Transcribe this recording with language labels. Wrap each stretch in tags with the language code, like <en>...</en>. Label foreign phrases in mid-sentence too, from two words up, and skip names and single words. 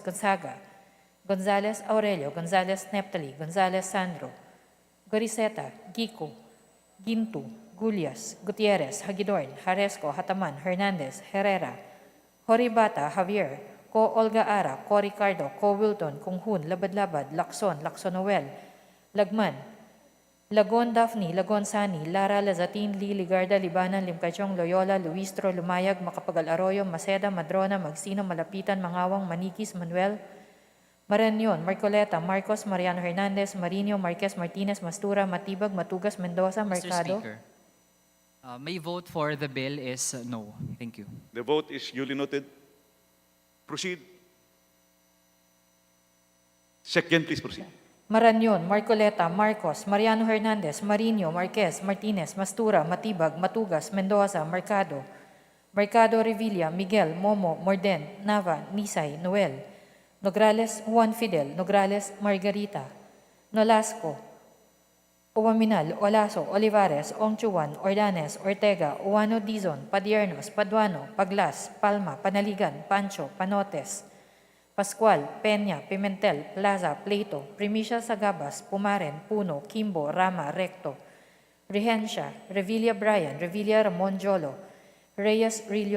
<en>Gonzaga, Gonzales Aurelio, Gonzales Neptali, Gonzales Sandro, Goriseta, Gico, Gintu, Gulyas, Gutierrez, Hagidorn, Haresco, Hataman, Hernandez, Herrera, Horibata, Javier, Ko Olga Ara, Ko Ricardo, Ko Wilton, Kunghun, Labad-Labad, Lacson, Lacson Noel, Lagman, Lagon Daphne, Lagon Sani, Lara Lazatin, Lee, Ligarda, Libanan, Limcachong, Loyola, Luistro, Lumayag, Macapagal Arroyo, Maceda, Madrona, Magsino, Malapitan, Mangawang, Manikis, Manuel, Marañon, Marcoleta, Marcos, Mariano Hernandez, Marino, Marquez, Martinez, Mastura, Matibag, Matugas, Mendoza, Mr. Mercado. Speaker, my vote for the bill is no. Thank you. The vote is duly noted. Proceed. Second, please proceed. Marañon, Marcoleta, Marcos, Mariano Hernandez, Marino, Marquez, Martinez, Mastura, Matibag, Matugas, Mendoza, Mercado, Mercado Revilla, Miguel, Momo, Morden, Nava, Nisay, Noel, Nograles, Juan Fidel, Nograles, Margarita, Nolasco, Uwaminal, Olaso, Olivares, Ongchuan, Ordanes, Ortega, Uwano Dizon, Padiernos, Paduano, Paglas, Palma, Panaligan, Pancho, Panotes, Pascual, Peña, Pimentel, Plaza, Pleito, Primicia Sagabas, Pumaren, Puno, Kimbo, Rama, Recto, Regencia, Revilla Brian, Revilla Ramon Jolo, Reyes, Rillo,</en>